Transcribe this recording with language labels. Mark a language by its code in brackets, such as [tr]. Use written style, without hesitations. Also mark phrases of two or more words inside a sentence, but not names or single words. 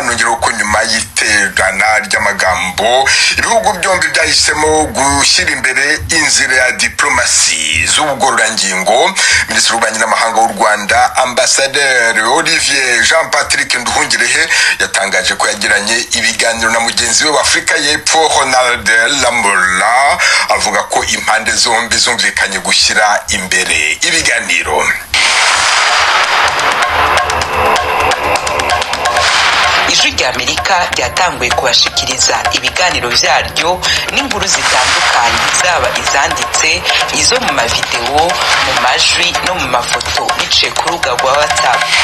[rw] Nongera ko nyuma y'iterana ry'amagambo ibihugu byombi byahisemo gushyira imbere inzira ya diplomasi z'ubugororangingo, Minisitiri w'Ububanyi n'Amahanga w'u Rwanda Ambasaderi Olivier Jean Patrick Nduhungirehe yatangaje ko yagiranye ibiganiro na mugenzi we wa Afrika y'Epfo Ronald Lamola, avuga ko impande zombi zumvikanye gushyira imbere ibiganiro. [rn] ijwi rya Amerika ryatanguye kubashikiriza ibiganiro vyaryo n'inkuru zitandukanye zaba izanditse izo mu mavideo mu majwi no mu mafoto biciye ku rubuga rwa WhatsApp.